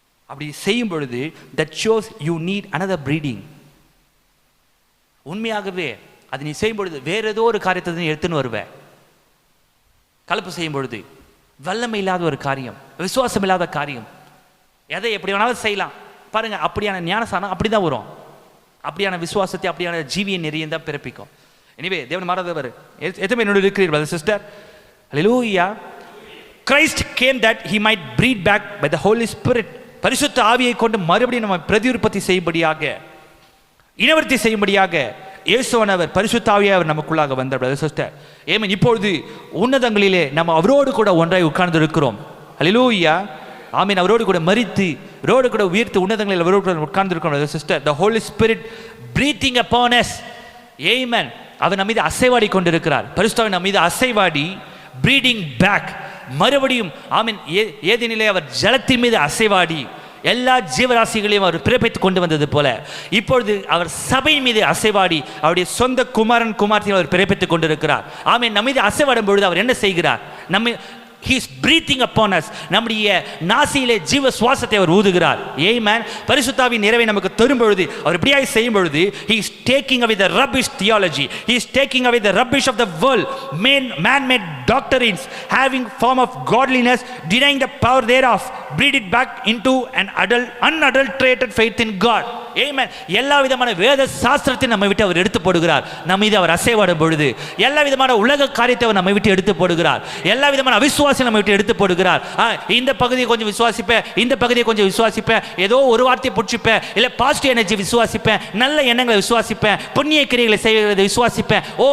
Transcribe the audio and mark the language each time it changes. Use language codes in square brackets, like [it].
[ta] அப்படி செய்யும் பொழுது [en] that shows you need another breeding. [ta] உண்மையாகவே அது நீ செய்யும் பொழுது வேற ஏதோ ஒரு காரியத்தை எடுத்துன்னு வருவேன். கலப்பு செய்யும் பொழுது வல்லமை இல்லாத ஒரு காரியம், விசுவாசம் இல்லாத காரியம், எதை எப்படி வேணாலும் செய்யலாம் பாருங்க. அப்படியான ஞானசானம் அப்படிதான் வரும். அப்படியான விசுவாசத்தை, அப்படியான ஜீவிய நெறியை தான் பிறப்பிக்கும். எனவே தேவன் மாறாதவர். எதுவுமே என்னோட இருக்கிறீர்கள் sister. Hallelujah. [en] Christ came that he might breed back by the Holy Spirit. [ta] பரிசுத்த ஆவியை கொண்டு மறுபடியும் நம்ம பிரதியுற்பத்தி செய்யும்படியாக, இனவர்த்தி செய்யும்படியாக இயேசுவானவர் பரிசுத்த ஆவியாய் அவர் நமக்குள்ளாக வந்தார் பிரதர் சிஸ்டர். ஏமேன். இப்பொழுது உன்னதங்களிலே நம்ம அவரோடு கூட ஒன்றாய் உட்கார்ந்து இருக்கிறோம். ஹல்லேலூயா. ஆமீன். அவரோடு கூட மரித்து, அவரோடு கூட உயர்த்து உன்னதங்களில் அவரோடு கூட உட்கார்ந்து இருக்கிறோம் brother sister. [en] the Holy Spirit breathing upon us. [ta] ஆமென். அவர் நம்ம மீது அசைவாடி கொண்டிருக்கிறார். பரிசுத்த ஆவி நம்ம மீது அசைவாடி [en] breeding back, [ta] மறுபடியும் ஆமீன். ஏதேனிலே அவர் ஜலத்தின் மீது அசைவாடி எல்லா ஜீவராசிகளையும் அவர் பிறப்பித்துக் கொண்டு வந்தது போல இப்பொழுது அவர் சபை மீது அசைவாடி அவருடைய சொந்த குமாரன் குமார்த்தியை அவர் பிறப்பித்துக் கொண்டிருக்கிறார். ஆமீன். நம்ம மீது அசைவாடும் பொழுது அவர் என்ன செய்கிறார்? நம்ம [en] he is breathing upon us. [ta] நம்முடைய நாசியிலே ஜீவ சுவாசத்தை அவர் ஊதுகிறார். ஆமென். பரிசுத்த ஆவியின் நிறைவை நமக்கு தரும் பொழுது, அவர் இப்படியாய் செய்யும் பொழுது, [en] he is taking away the rubbish theology, he is taking away the rubbish of the world, man-made doctrines having form of godliness, denying the power thereof, breed it back into an unadulterated faith in God. [ta] ஆமென். எல்லா விதமான வேத சாஸ்திரத்தை நம்ம விட்டு அவர் எடுத்து போடுகிறார். நம்ம மீது அவர் அசைவாடும் பொழுது எல்லா விதமான உலக காரியத்தை அவர் நம்ம விட்டு எடுத்து போடுகிறார். எல்லா விதமான அவிசுவாசம் நம்ம விட்டு எடுத்து போடுகிறார். இந்த பகுதியை கொஞ்சம் விசுவாசிப்பேன், இந்த பகுதியை கொஞ்சம் விசுவாசிப்பேன், ஏதோ ஒரு வார்த்தையை பிடிச்சிப்பேன், இல்லை பாசிட்டிவ் எனர்ஜி விசுவாசிப்பேன், நல்ல எண்ணங்களை விசுவாசிப்பேன், புண்ணிய கிரியைகளை செய்வதை விசுவாசிப்பேன்.